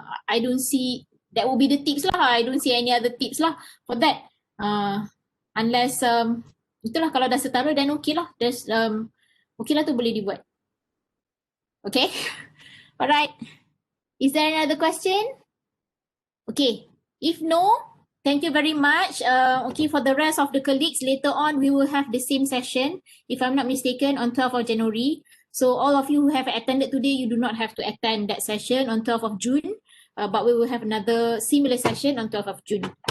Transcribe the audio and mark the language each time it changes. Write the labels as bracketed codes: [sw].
[en] I don't see, that will be the tips lah. I don't see any other tips lah for that. [ms] Unless, itulah kalau dah setara then okay lah. Okay lah tu boleh dibuat. [en] Okay? Alright. Is there any other question? Okay. If no, thank you very much. For the rest of the colleagues, later on we will have the same session, if I'm not mistaken, on 12th of January. So all of you who have attended today, you do not have to attend that session on 12th of June, but we will have another similar session on 12th of June.